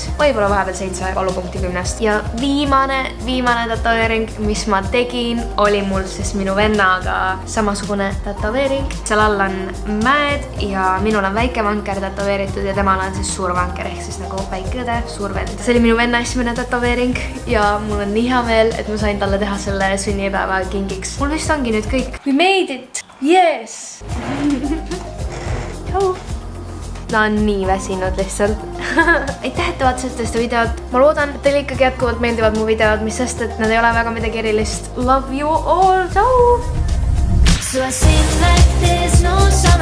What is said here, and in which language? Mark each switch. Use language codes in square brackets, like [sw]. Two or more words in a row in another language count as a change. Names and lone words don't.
[et] Võib-olla vahepeal 7 valupunkti 10-st. Ja viimane tatoveering, mis ma tegin, oli mul siis minu vennaga samasugune tatoveering. Seal all on mäed ja minul on väike vanker tatoveeritud ja temal on siis suur vanker ehk siis nagu väike õde, suur vend. See oli minu venna esimene tatoveering ja mul on nii hea meel, et ma sain talle teha selle sünnipäeva kingiks. Mul vist ongi nüüd kõik. [en] We made it! Yes! [et] Tšau! Ta on nii väsinud lihtsalt. Aitäh, et te vaatasite seda videot. Ma loodan, et teile ikkagi jätkuvalt meeldivad mu videod, mis sest, et need ei ole väga midagi erilist. [en] Love you all. Ciao! So I sing like there's no